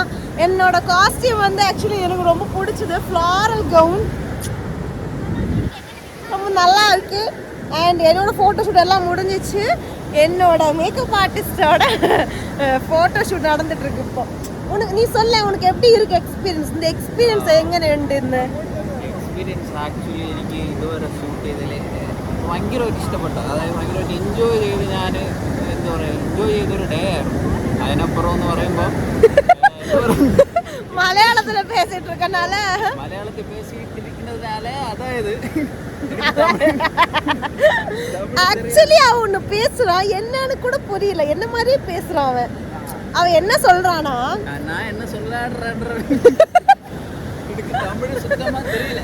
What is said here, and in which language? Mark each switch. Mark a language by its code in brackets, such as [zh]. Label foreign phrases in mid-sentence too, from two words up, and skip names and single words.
[ta] என்னோட காஸ்டியூம் வந்து ஆக்சுவலி எனக்கு ரொம்ப பிடிச்சது. [en] floral gown [ta] ரொம்ப நல்லா இருக்கு. அண்ட் என்னோட ஃபோட்டோஷூட் எல்லாம் முடிஞ்சிச்சு. என்னோட [en] makeup artist [ta] ஃபோட்டோஷூட் நடந்துட்டு இருக்கு இப்போ. நீ சொல்ல, உனக்கு எப்படி இருக்கு എക്സ്പീരിയൻസ്? [ml] இந்த എക്സ്പീരിയൻസ് എങ്ങനെയുണ്ടെന്ന്? എക്സ്പീരിയൻസ് ആക്ച്വലി എനിക്ക് ഇതുവരെ ഷൂട്ട് ചെയ്തതിൽ ഭയങ്കരമായിട്ട് ഇഷ്ടപ്പെട്ടു. അതായത് ഭയങ്കരമായിട്ട് എൻജോയ് ചെയ്ത് ഞാൻ എന്താ പറയുക, എൻജോയ് ചെയ്തൊരു ഡേ ആയിരുന്നു. അതിനപ്പുറം എന്ന് പറയുമ്പോൾ [ta] മലയാളത്തിൽ பேசிட்டு இருக்கனால മലയാളത്തിൽ பேசிட்டிருக்கிறதுனால அதாவது ஆக்சுவலி அவன் ஒன்று பேசுறான், என்னன்னு கூட புரியல. என்ன மாதிரியே பேசுறான் அவன் என்ன சொல்றானா, நான் என்ன சொல்றேன் தமிழ் சுத்தமா தெரியல.